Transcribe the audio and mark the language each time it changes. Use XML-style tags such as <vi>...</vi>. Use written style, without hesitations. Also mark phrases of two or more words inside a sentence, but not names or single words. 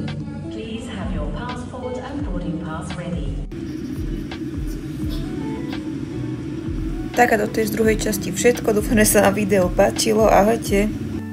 <en>Please have your passport and boarding pass ready.</en> <sk>Tak a toto je z druhej časti všetko. Dúfam, že sa vám video páčilo. Ahojte.</sk>